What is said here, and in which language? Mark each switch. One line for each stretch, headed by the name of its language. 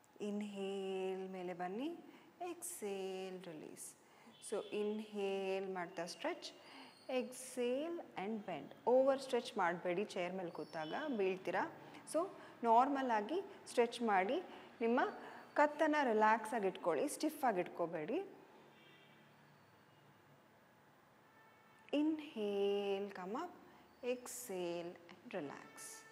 Kannada: Inhale ಮೇಲೆ ಬನ್ನಿ.
English: Exhale, release. So inhale ಮಾಡ್ತಾ stretch. Exhale and bend.
Kannada: Over stretch ಮಾಡಬೇಡಿ, ಚೇರ್ ಮೇಲೆ ಕೂತಾಗ ಬೀಳ್ತೀರಾ. ಸೊ ನಾರ್ಮಲ್ ಆಗಿ ಸ್ಟ್ರೆಚ್ ಮಾಡಿ ನಿಮ್ಮ ಕತ್ತನ್ನು ರಿಲ್ಯಾಕ್ಸ್ ಆಗಿ ಇಟ್ಕೊಳ್ಳಿ, ಸ್ಟಿಫ್ ಆಗಿ ಇಟ್ಕೋಬೇಡಿ.
English: Inhale, come up. Exhale and relax.